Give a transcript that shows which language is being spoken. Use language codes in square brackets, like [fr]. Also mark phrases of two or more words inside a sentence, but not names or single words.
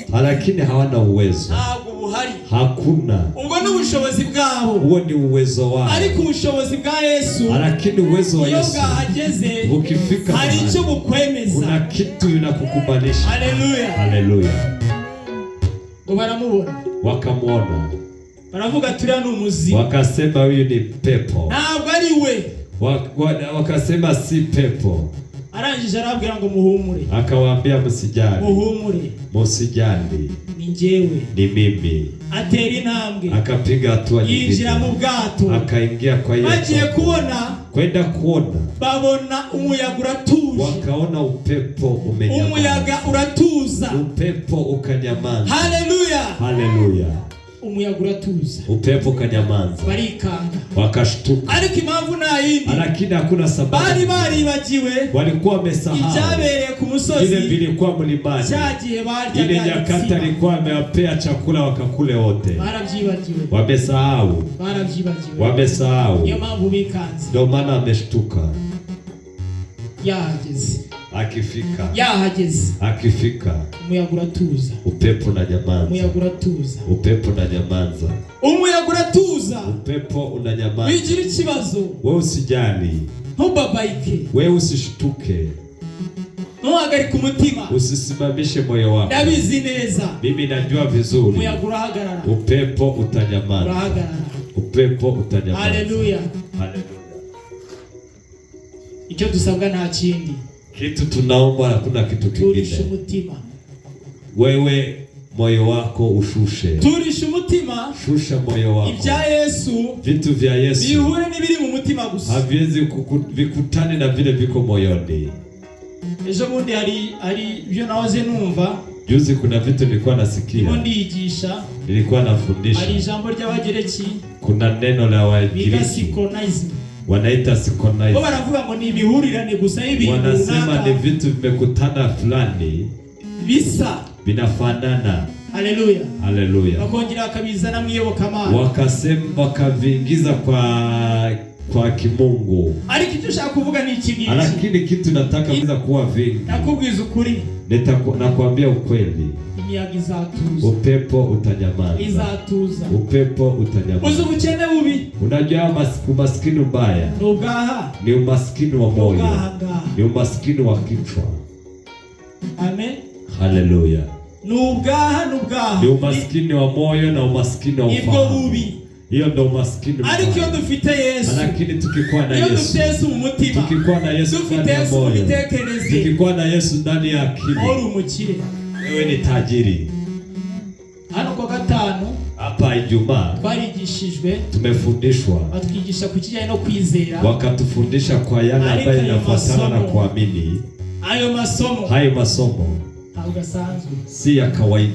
[sw] lakini hawana uwezo, [rw] ntabwo buhari, [sw] hakuna. [rw] Ubwo ni ubushobozi bwabo, [sw] huo ni uwezo wao, [rw] ariko ubushobozi bwa Yesu, [sw] lakini uwezo wa Yesu [rw] bwahageze, [sw] ukifika [rw] hari icyo bukwemeza, [sw] kuna kitu inakukubalisha. Haleluya. Haleluya. [rw] Ngo baramubona, [sw] wakamwona, [rw] baravuga turiya ni umuzimu, [sw] wakasema huyu ni pepo, [rw] ntabwo ari we. [sw] Wakasema si pepo. [rw] Arangije arabwira ngo muhumure, [sw] akawaambia msijali, [rw] muhumure, [sw] msijali, [rw] ni njyewe, [sw] ni mimi. [rw] Atera intambwe, [sw] akapiga hatua nyingine, [rw] yinjira mu bwato, [sw] akaingia kwa Yesu. [rw] Bagiye kwenda kuona, babona umuyaga uratuje, [sw] wakaona upepo umenyamaza, [rw] umuyaga uratuza, [sw] upepo ukanyamaza. Haleluya. Haleluya. [rw] Umuyaga uratuza, [sw] upepo kanyamaza, [rw] barikanga, [sw] wakashtuka. [rw] Ariko impamvu nta yindi, [sw] lakini hakuna sababu, [rw] bari baribagiwe, [sw] walikuwa wamesahau [rw] ibyabereye ku musozi, [sw] ile vilikuwa mlimani, [rw] cyagiye barya, [sw] ile nyakati alikuwa amewapea chakula wakakule wote, [rw] barabyibagiwe, [sw] wamesahau. [rw] Niyo mpamvu bikanze, [sw] ndio maana ameshtuka. [rw] Yahageze, [sw] akifika, [rw] umuyaga uratuza, [sw] upepo na nyamaza, upepo unanyamaza. [rw] Wigira ikibazo, [sw] wewe usijali, [rw] ntubabaike, [sw] wewe usishtuke, [rw] ntuhagarike umutima, [sw] usisimamishe moyo wako. [rw] Ndabizi neza, [sw] mimi najua vizuri, [rw] umuyaga urahagarara, [sw] upepo utanyamaza, [rw] Haleluya. Icyo dusabwa nta kindi, [sw] kitu tunaomba, hakuna kitu kingine. [rw] Turisha umutima, [sw] wewe moyo wako ushushe, [rw] turisha umutima, [sw] shusha moyo wako. [rw] Ibya Yesu, [sw] vitu vya Yesu [rw] bihure n'ibiri mu mutima gusa, [sw] haviwezi vikutane na vile viko moyoni. [rw] Ejo bundi hari byo nahoze numva, [sw] juzi kuna vitu nilikuwa nasikia, nilikuwa nafundisha, [rw] hari ijambo ry'Abagereki, [sw] kuna neno la Wagiriki wanaita synchronism. [rw] Bo baravuga ngo ni ibihurirane gusa y'ibintu, [sw] wanasema ni vitu vimekutana fulani, bisa vinafanana. Haleluya. Haleluya. [rw] Bakongera akabizana mwiyobokamana, [sw] wakasema wakavingiza kwa kimungu. [rw] Ariko icyo ushaka kuvuga ni iki ngiki, [sw] lakini kitu nataka kuwa vingi, [rw] nakubwiza ukuri, [sw] nakwambia ukweli, [rw] imiyaga izatuza, [sw] upepo utanyamaza, [rw] izatuza, [sw] upepo utanyamaza. [rw] Uzi ubukene bubi, [sw] unajua umaskini mbaya ni umaskini wa moyo, ni umaskini wa kichwa. Amen. Haleluya. [rw] Nubgaha [sw] ni umaskini wa moyo na umaskini wa ufahamu. Hiyo ndio umaskini. [rw] Ariko iyo dufite Yesu, [sw] lakini tukikuwa na Yesu, [rw] iyo dufite Yesu mu mutima, [sw] tukikuwa na Yesu ndani ya moyo, tukikuwa na Yesu ndani ya akili, [rw] uri umukire, [sw] wewe ni tajiri. [rw] Hano kwa gatanu [sw] hapa Ijumaa [rw] twarigishijwe, [sw] tumefundishwa, [rw] batwigisha ku kijyanye no kwizera, [sw] wakatufundisha kwa yale ambayo yanafuatana na kuamini. Hayo masomo [rw] ntabwo asanzwe, [sw] si ya kawaida.